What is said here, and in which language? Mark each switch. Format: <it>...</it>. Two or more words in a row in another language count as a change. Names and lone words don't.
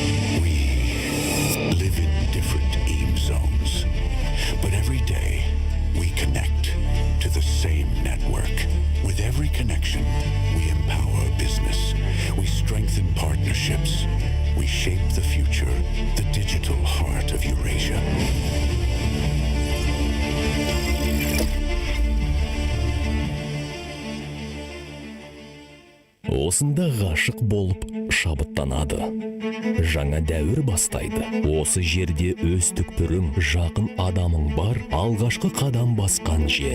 <en>We live in different EEM zones, but every day we connect to the same network. With every connection, we empower business, we strengthen partnerships, we shape the future, the digital heart of Eurasia.</en> <kk>Осында ғашық болып шабыттанады. Жаңа дәуір бастайды. Осы жерде өз түкпірің, жақын адамың бар, алғашқы қадам басқан жер.</kk>